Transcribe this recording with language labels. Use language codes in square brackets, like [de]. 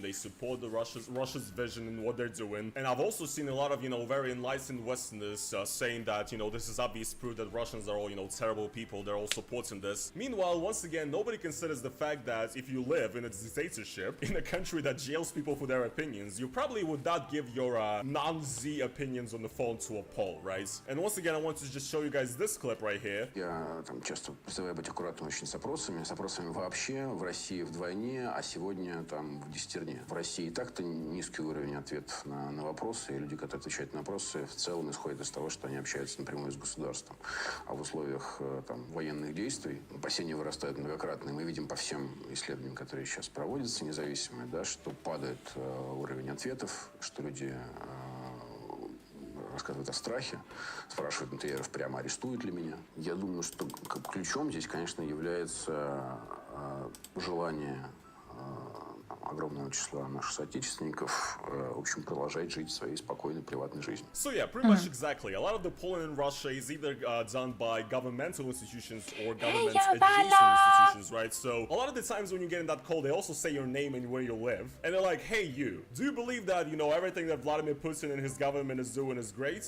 [en] They support the Russia's vision and what they're doing. And I've also seen a lot of, very enlightened Westerners saying that, this is obvious proof that Russians are all, terrible people. They're all supporting this. Meanwhile, once again, nobody considers the fact that if you live in a dictatorship, in a country that jails people for their opinions, you probably would not give your non-Z opinions on the phone to a poll, right? And once again, I want to just show you guys this clip right here. [ru] Я часто призываю быть аккуратным очень с опросами вообще в России вдвойне, а сегодня в десятерне. В России и так-то низкий уровень ответов на вопросы, и люди, которые отвечают на вопросы, в целом исходят из того, что они общаются напрямую с государством. А в условиях военных действий опасения вырастают многократно, и мы видим по всем исследованиям, которые сейчас проводятся, независимые, да, что падает уровень ответов, что люди рассказывают о страхе, спрашивают интерьеров прямо, арестуют ли меня. Я думаю, что ключом здесь, конечно, является желание огромного числа наших соотечественников, в общем, продолжать жить своей спокойной приватной жизнью. [en] So yeah, pretty much exactly. A lot of the polling in Russia is either done by governmental institutions or government adjacent institutions, right? So a lot of the times when you get in that call, they also say your name and where you live. And they're like, hey, you, do you believe that, you know, everything that Vladimir Putin and his government is doing is great?